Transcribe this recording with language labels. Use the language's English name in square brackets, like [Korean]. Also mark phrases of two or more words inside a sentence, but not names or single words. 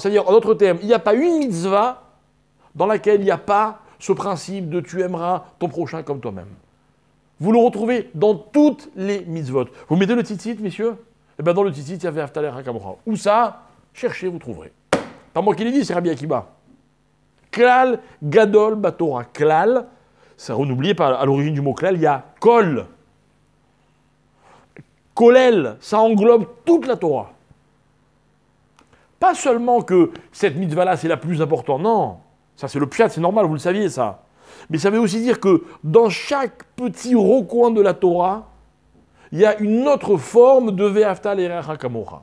[French] C'est-à-dire, en d'autres termes, il n'y a pas une mitzvah dans laquelle il n'y a pas ce principe de tu aimeras ton prochain comme toi-même. Vous le retrouvez dans toutes les mitzvot. Vous mettez le tzitzit, messieurs? Eh bien, dans le tzitzit, il y a [Hebrew] ואהבת לרעך כמוך. [French] Où ça? Cherchez, vous trouverez. Pas moi qui l'ai dit, c'est Rabbi Akiva. [Hebrew] כלל גדול בתורה. [French] Klal, ça, n'oubliez pas, à l'origine du mot klal, il y a kol. Kolel, ça englobe toute la Torah. Pas seulement que cette mitzvah-là, c'est la plus importante, non. Ça, c'est le pshat, c'est normal, vous le saviez, ça. Mais ça veut aussi dire que dans chaque petit recoin de la Torah, il y a une autre forme de [Hebrew] ואהבת לרעך כמוך.